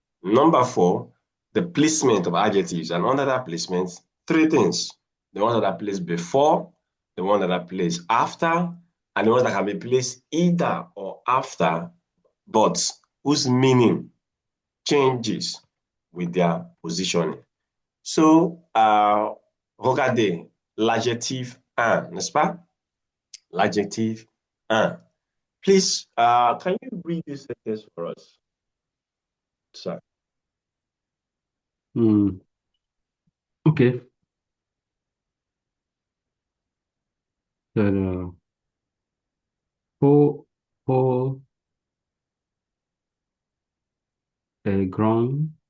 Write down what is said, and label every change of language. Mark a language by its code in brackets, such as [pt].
[en] Number four, the placement of adjectives. And under that placement, three things. The ones that are placed before, the ones that are placed after, and the ones that can be placed either or after, but whose meaning changes with their positioning. [fr] So, regardez l'adjectif un, n'est-ce pas? L'adjectif un. [en] Please, can you read this sentence for us? Sir. Okay. The Paul, Paul, ground,